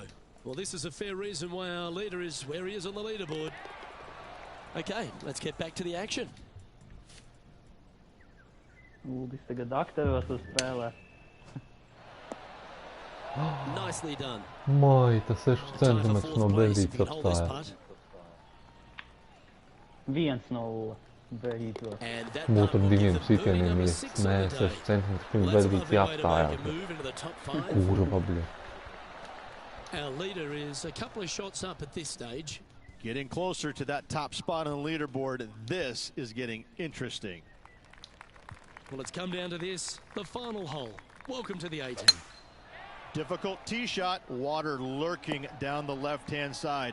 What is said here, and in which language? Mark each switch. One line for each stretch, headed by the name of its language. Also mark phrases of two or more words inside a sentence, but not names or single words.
English: Well, this is a fair reason why our leader is where he is on the leaderboard. Okay, let's get back to the action. Nicely done.
Latvian: Maita 6 centimetrus no bēdītes apstājās. 1-0 bēdītos. Būtu ar 2 sitieniem, nē, 6 centimetrus pirms bēdītes jāapstājās. Kurva, bļa.
English: Our leader is a couple of shots up at this stage. Getting closer to that top spot on the leaderboard. This is getting interesting. Well, it's come down to this, the final hole. Welcome to the 18th. Difficult tee shot, water lurking down the left-hand side.